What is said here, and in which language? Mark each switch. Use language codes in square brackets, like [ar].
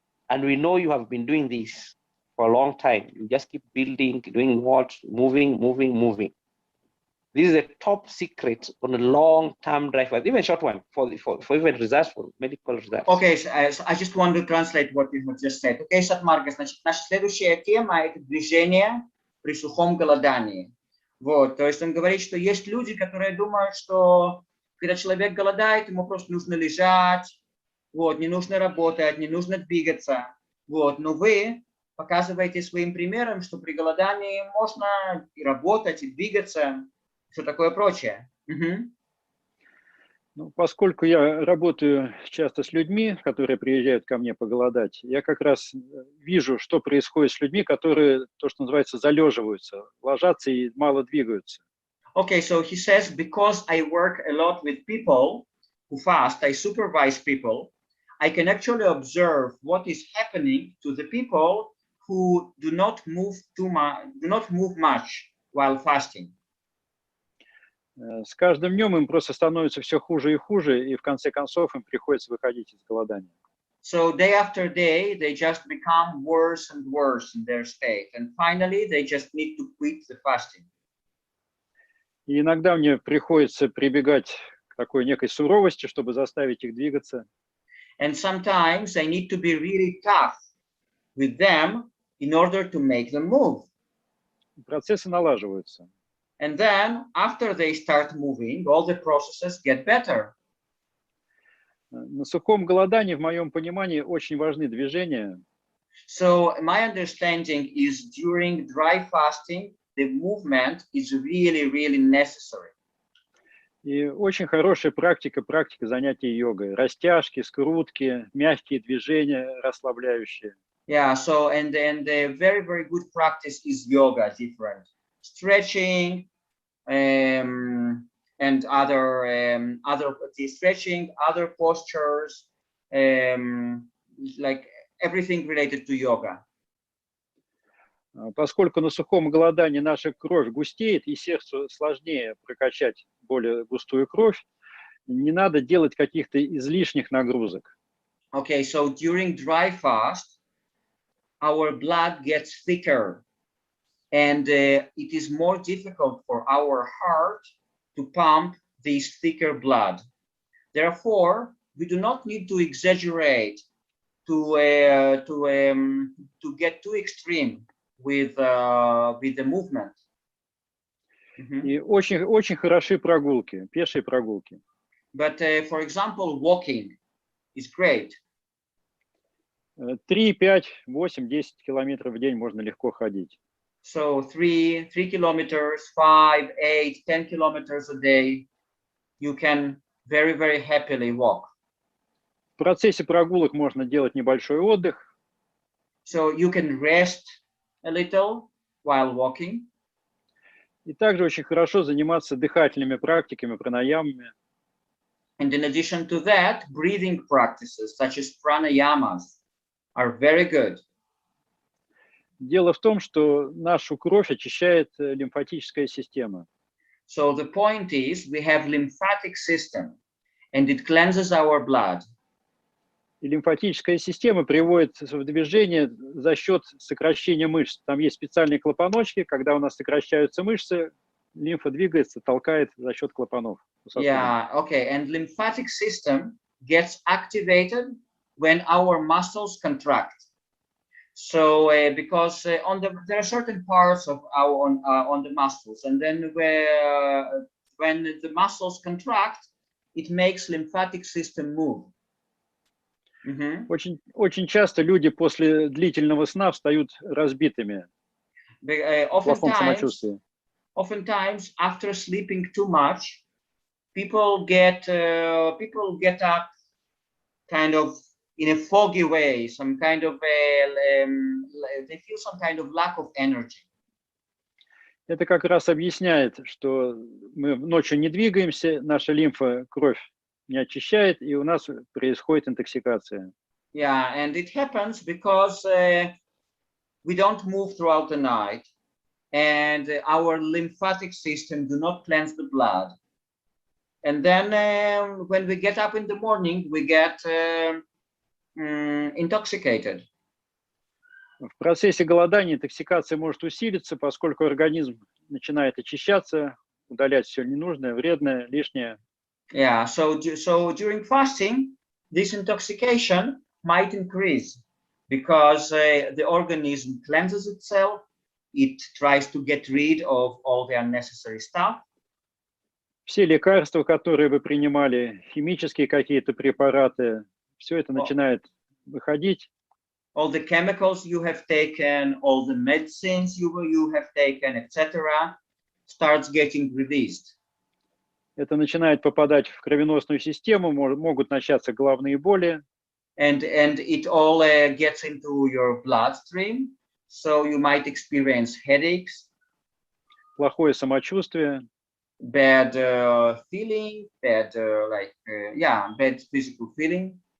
[en] And we know you have been doing this for a long time. You just keep building, doing what? Moving. This is a top secret on a long-term dry fast, even short one, for even results, for medical results. Okay, so I just want to translate what you have just said. [ru] Okay, Сат Марга, значит, наша следующая тема – это движение при сухом голодании. Вот, то есть он говорит, что есть люди, которые думают, что когда человек голодает, ему просто нужно лежать, вот, не нужно работать, не нужно двигаться. Вот, но вы показываете своим примером, что при голодании можно и работать, и двигаться, все такое прочее. Ну, поскольку я работаю часто с людьми, которые приезжают ко мне поголодать, я как раз вижу, что происходит с людьми, которые, то, что называется, залеживаются, ложатся и мало двигаются. [en] Okay, so he says, because I work a lot with people who fast, I supervise people, I can actually observe what is happening to the people who do not move much while fasting. [ru] С каждым днем им просто становится все хуже и хуже, и в конце концов им приходится выходить из голодания. [en] So day after day, they just become worse and worse in their state, and finally they just need to quit the fasting. [ru] И иногда мне приходится прибегать к такой некой суровости, чтобы заставить их двигаться. [en] And sometimes I need to be really tough with them in order to make them move. [ru] Процессы налаживаются. [en] And then, after they start moving, all the processes get better. [ru] На сухом голодании, в моем понимании, очень важны движения. [en] So my understanding is during dry fasting, the movement is really, really necessary. [ru] И очень хорошая практика занятий йогой. Растяжки, скрутки, мягкие движения, расслабляющие. [en] Yeah, so and the very, very good practice is yoga, different. Stretching and other stretching, other postures, like everything related to yoga. [ru] Поскольку на сухом голодании наша кровь густеет, и сердцу сложнее прокачать более густую кровь, не надо делать каких-то излишних нагрузок. [en] Okay, so during dry fast, our blood gets thicker, and it is more difficult for our heart to pump this thicker blood. Therefore, we do not need to exaggerate to get too extreme with the movement. [ru] И очень хороши прогулки, пешие прогулки. [en] But for example, walking is great. [ru] 3, 5, 8, 10 километров в день можно легко ходить. [en] So 3 kilometers, 5, 8, 10 kilometers a day, you can very, very happily walk. [ru] В процессе прогулок можно делать небольшой отдых. [en] So you can rest a little while walking. [ru] И также очень хорошо заниматься дыхательными практиками, пранаямами. [en] And in addition to that, breathing practices such as pranayamas are very good. [ru] Дело в том, что нашу кровь очищает лимфатическая система. [en] So the point is, we have lymphatic system, and it cleanses our blood. [ru] И лимфатическая система приводит в движение за счет сокращения мышц. Там есть специальные клапаночки, когда у нас сокращаются мышцы, лимфа двигается, толкает за счет клапанов. [en] Yeah, okay, and lymphatic system gets activated when our muscles contract. So because there are certain parts of our on the muscles, and then when the muscles contract, it makes lymphatic system move. [ru] Очень часто люди после длительного сна встают разбитыми, в плохом самочувствии. [en] Oftentimes, after sleeping too much, people get up kind of in a foggy way, some kind of they feel some kind of lack of energy. [ru] Это как раз объясняет, что мы ночью не двигаемся, наша лимфа кровь не очищает, и у нас происходит интоксикация. [en] Yeah, and it happens because we don't move throughout the night, and our lymphatic system do not cleanse the blood. And then when we get up in the morning, we get intoxicated. [ru] В процессе голодания интоксикация может усилиться, поскольку организм начинает очищаться, удалять все ненужное, вредное, лишнее. [en] Yeah, so during fasting, this intoxication might increase because the organism cleanses itself. It tries to get rid of all the unnecessary stuff. [ru] Все лекарства, которые вы принимали, химические какие-то препараты, все это начинает выходить. [en] All the chemicals you have taken, all the medicines you have taken, etc., starts getting released. [ru] Это начинает попадать в кровеносную систему, могут начаться головные боли. [en] And it all gets into your bloodstream, so you might experience headaches. [ru] Плохое самочувствие. [en] Bad feeling, bad bad physical feeling.